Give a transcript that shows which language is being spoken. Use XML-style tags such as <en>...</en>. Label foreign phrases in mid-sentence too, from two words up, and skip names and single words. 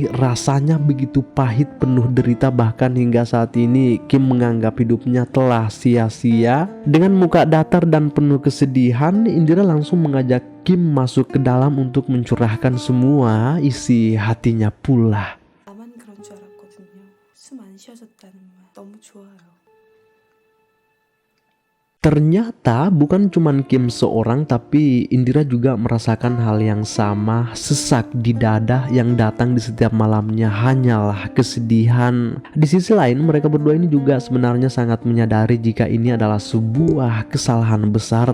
<id>Rasanya begitu pahit, penuh derita, bahkan hingga saat ini Kim menganggap hidupnya telah sia-sia. Dengan muka datar dan penuh kesedihan, Indira langsung mengajak Kim masuk ke dalam untuk mencurahkan semua isi hatinya pula.</id> <ko>나만 그런 줄 알았거든요. 숨 안 쉬어졌다는 말 너무 좋아요.</ko> <id>Ternyata bukan cuman Kim seorang, tapi Indira juga merasakan hal yang sama. Sesak di dada yang datang di setiap malamnya hanyalah kesedihan. Di sisi lain, mereka berdua ini juga sebenarnya sangat menyadari jika ini adalah sebuah kesalahan besar.</id>